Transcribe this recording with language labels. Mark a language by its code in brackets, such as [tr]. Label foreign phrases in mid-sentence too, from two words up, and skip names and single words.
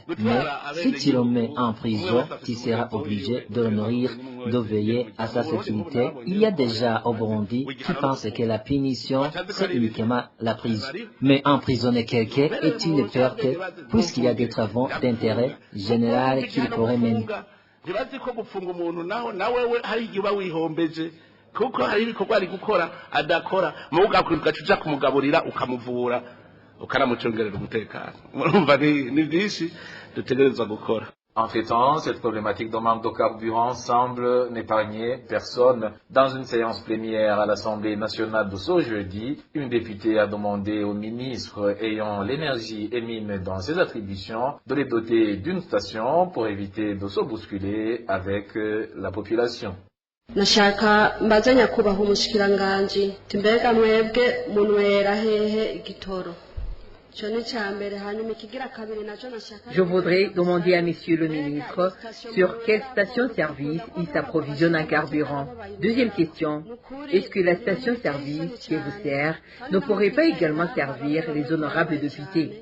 [fr] Mais si tu le mets en prison, tu seras obligé de le nourrir, de veiller à sa sécurité. Il y a déjà au Burundi qui pensent que la punition, c'est uniquement la prison. Mais emprisonner quelqu'un est une perte puisqu'il y a des travaux d'intérêt général qu'il pourrait mener. [rn] Ntibazi ko gufunga umuntu nawe hari igihe uba wihombeje kuko hari ibikorwa ari gukora adakora mu ugakwirwa uja kumugaburira ukamuvura ukanamucongerera umutekano. Murumva ni byinshi dutegerezwa gukora. [fr] Entre-temps, cette problématique de manque de carburant semble n'épargner personne. Dans une séance plénière à l'Assemblée nationale de ce jeudi, une députée a demandé au ministre ayant l'énergie et mine dans ses attributions de les doter d'une station pour éviter de se bousculer avec la population. [rn] Nashaka mbaza nyakubahwa umushikiranganji timbega mwebwe munwera hehe igitoro. [fr] Je voudrais demander à Monsieur le ministre sur quelle station-service il s'approvisionne en carburant. Deuxième question, est-ce que la station-service qui vous sert ne pourrait pas également servir les honorables députés?